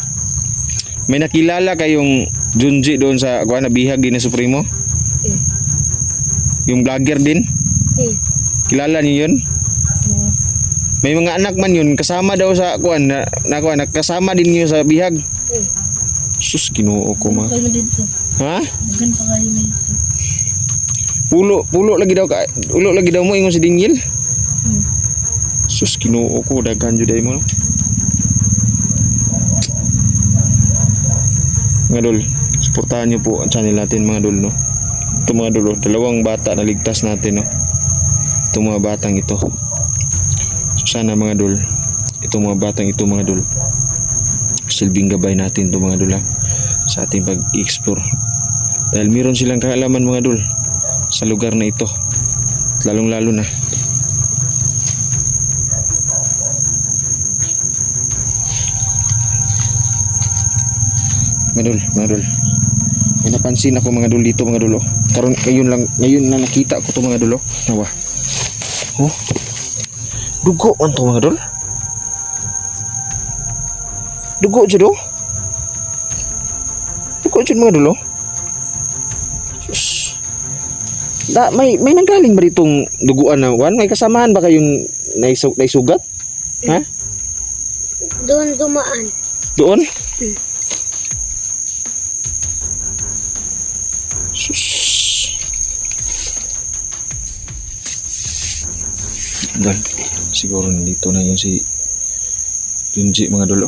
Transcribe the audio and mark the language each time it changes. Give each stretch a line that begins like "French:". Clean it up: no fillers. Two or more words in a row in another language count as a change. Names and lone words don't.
Filipino: May nakilala kayong Junji doon sa kuan na bihag din na Supremo? Yung vlogger din? Kilala niyo yun? May mga anak man yun kasama daw sa kuan na kuan, kasama din niyo sa bihag.
Cebuano: Sus, Ginoo ko mga.
Filipino: Kayo dito. Ha? Dagan pa kayo dito.
Cebuano: Pulo lagi daw ka. Ulo lagi daw mo ingon si Daniel. Hmm. Sus, Ginoo ko daghan jud ay mo.
Filipino: No? Mga dol, suportahan niyo po ang channel natin mga dol, no. Ito mga dol, dalawang bata na ligtas natin, no. Itong mga batang ito. So sana mga dol, itong mga batang ito mga dol, silbing gabay natin ito mga dol ha, sa ating pag-explore. Dahil meron silang kaalaman mga dol sa lugar na ito. Lalong lalo na mga dol. May napansin ako mga dol dito mga dol. Karon ngayon lang nakita ko to mga dol. Nawa. Oh.
Cebuano: Dugo man to mga dol. Dugo jud oh. Dugo jud mga dol. Sus.
Filipino: May nanggaling ba ditong duguan na wan? May kasamahan ba kayong naisugat? Ha? Doon dumaan. Doon? Sus. Dal, siguro nandito na yun si Junji mga dolo.